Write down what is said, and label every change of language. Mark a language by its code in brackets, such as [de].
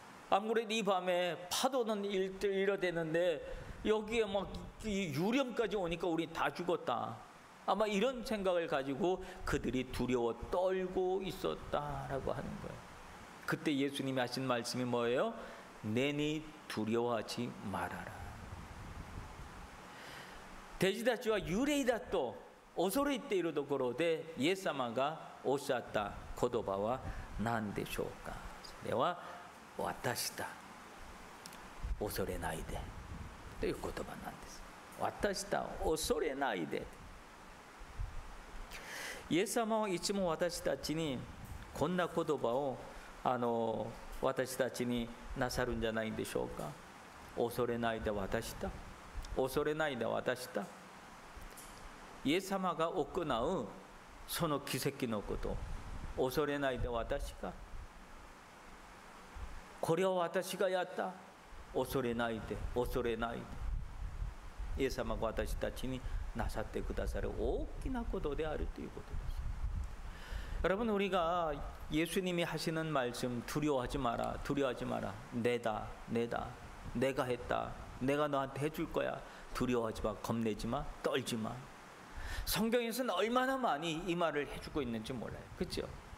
[ko] 아무래도 이 밤에 파도는 일어대는데 여기에 막 유령까지 오니까 우리 다 죽었다. 아마 이런 생각을 가지고 그들이 두려워 떨고 있었다라고 하는 거예요. 그때 예수님이 하신 말씀이 뭐예요? 내니 두려워하지 말아라. [ja] 弟子たちは幽霊だと恐れているところでイエス様がおっしゃった言葉は何でしょうか。それは私だ、恐れないでという言葉なんです。私だ、恐れないで。イエス様はいつも私たちにこんな言葉を私たちになさるんじゃないんでしょうか。恐れないで私だ、恐れないで私だ。イエス様が行うその奇跡のこと、恐れないで私が、これを私がやった、恐れないで恐れないで。イエス様が私たちになさってくださる大きなことであるということです。 [ko] 여러분, 우리가 예수님이 하시는 말씀 두려워하지 마라, 두려워하지 마라, 내가 했다, 내가 너한테 해줄 거야, 두려워하지 마, 겁내지 마, 떨지 마. 성경에서는 얼마나 많이 이 말을 해주고 있는지 몰라요, 그렇죠?